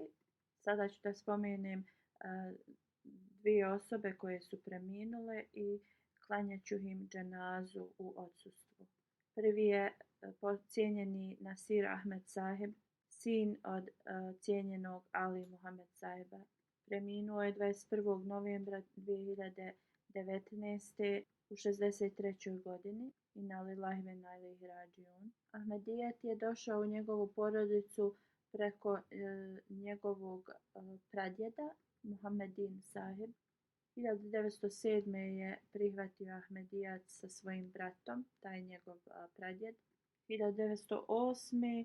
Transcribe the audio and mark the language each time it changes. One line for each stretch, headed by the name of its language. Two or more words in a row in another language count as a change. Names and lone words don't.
Bosnian: Sada ću da spomenem dvije osobe koje su preminule i klanjat ću im dženazu u odsustvu. Prvi je cijenjeni Nasir Ahmed Saheb, sin od cijenjenog Ali Muhammed Saheba. Preminuo je 21. novembra 2019. u 63. godini.
Arabic: إنا لله وإنا إليه راجعون.
Bosnian: Ahmedijet je došao u njegovu porodicu preko njegovog pradjeda Muhammedin Saheb. 1907. je prihvatio Ahmedijat sa svojim bratom, taj njegov pradjed. 1908.